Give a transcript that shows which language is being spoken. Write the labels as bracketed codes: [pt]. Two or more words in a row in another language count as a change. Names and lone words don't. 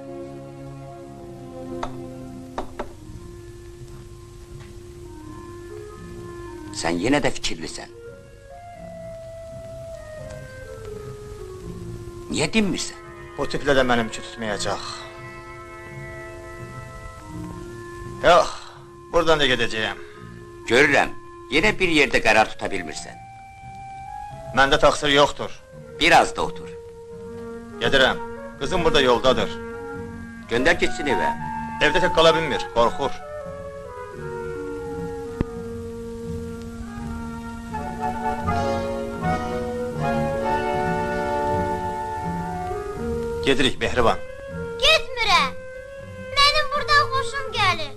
[az] Sen yine de fikirlisən. Niye dinmirsən? Bu tiplə də mənim üçün tutmayacaq. Yox, buradan da gedəcəyəm. Görürəm, yine bir yerde karar tutabilmirsən. Məndə taksir yoxdur. Biraz da otur. Gedirəm, kızım burada yoldadır. [tr] Gönder gitsin eve. [az] Evde tek qala bilmir, qorxur. Gedirik Mehriban. Gitmirəm. [tr] Benim buradan hoşum gelir.